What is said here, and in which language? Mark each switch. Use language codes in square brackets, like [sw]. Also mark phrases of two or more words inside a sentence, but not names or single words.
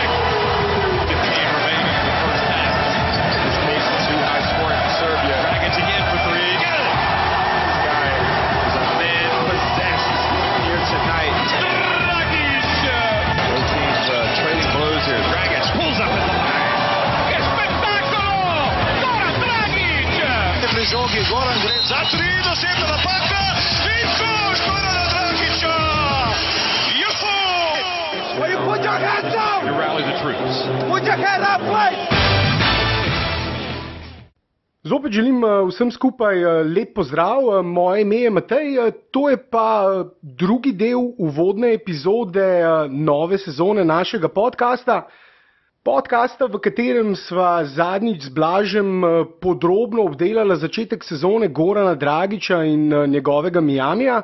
[en] 15 remaining in the first half. This pace is too high scoring for Serbia. Dragic again for three. Good. This guy is a man possessed here tonight. Dragic. Both teams trading blows here. Dragic pulls up at the line. [it] Che spettacolo! Goran Dragic! [sl] Giochi, Goran za 3, dosegna napaka in šut! Gorana Dragića! Juhu! [en] Will you put your hands up? To rally the troops. Put your hands up, please! [sl] Zopet želim vsem skupaj lep pozdrav, moje ime je Matej, to je pa drugi del uvodne epizode nove sezone našega podcasta. Podcasta, v katerem sva zadnjič z Blažem podrobno obdelala začetek sezone Gorana Dragića in njegovega Miamija.